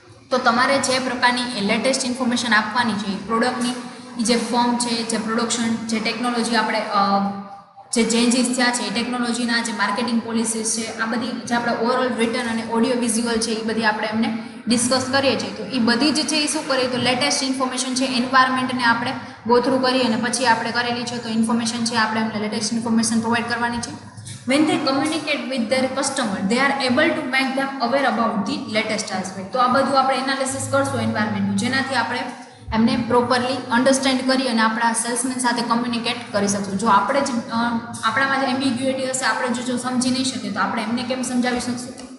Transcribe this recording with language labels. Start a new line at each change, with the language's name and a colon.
Gujarati: તો તમારે જે પ્રકારની લેટેસ્ટ ઇન્ફોર્મેશન આપવાની છે એ પ્રોડક્ટની જે ફોર્મ છે, જે પ્રોડક્શન, જે ટેકનોલોજી આપણે જે ચેન્જીસ થયા છે એ ટેકનોલોજીના જે માર્કેટિંગ પોલિસીસ છે આ બધી જે આપણે ઓરલ, રિટન અને ઓડિયો વિઝ્યુઅલ છે એ બધી આપણે એમને ડિસ્કસ કરીએ છીએ. તો એ બધી જ છે એ શું કરીએ તો લેટેસ્ટ ઇન્ફોર્મેશન છે એન્વાયરમેન્ટને આપણે ગો થ્રુ કરીએ અને પછી આપણે કરેલી છે તો ઇન્ફોર્મેશન છે આપણે એમને લેટેસ્ટ ઇન્ફોર્મેશન પ્રોવાઈડ કરવાની છે.
English: when they communicate with their customer they are able to make them aware about the latest aspect.
Gujarati: તો આ બધું આપણે એનાલિસિસ કરશું એન્વાયરમેન્ટનું જેનાથી આપણે એમને પ્રોપરલી અન્ડરસ્ટેન્ડ કરી અને આપણા સેલ્સમેન સાથે કમ્યુનિકેટ કરી શકશું. જો આપણે જ આપણામાં જે એમ્બિગ્યુઇટી હશે આપણે જો સમજી નહીં શકીએ તો આપણે એમને કેમ સમજાવી શકશું.